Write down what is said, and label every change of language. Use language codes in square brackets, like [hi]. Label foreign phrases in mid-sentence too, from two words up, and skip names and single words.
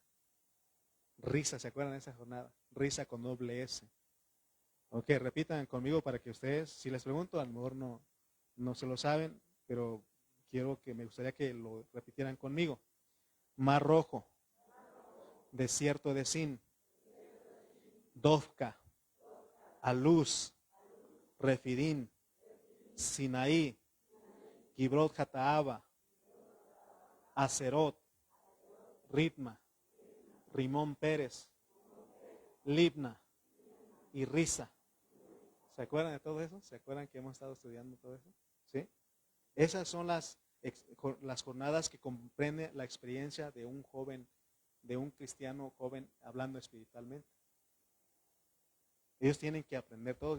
[es] Risa, ¿se acuerdan de esa jornada? Risa con doble S. Ok, repitan conmigo para que ustedes, si les pregunto, a lo mejor no se lo saben, pero me gustaría que lo repitieran conmigo. Mar Rojo, desierto de Sin, Dovka, Aluz, Refidín, Sinaí, Kibrot Hataaba, Acerot, Ritma, Rimón Pérez, Libna y Risa. ¿Se acuerdan de todo eso? ¿Se acuerdan que hemos estado estudiando todo eso? ¿Sí? Esas son las jornadas que comprende la experiencia de un joven, de un cristiano joven hablando espiritualmente. Ellos tienen que aprender todo.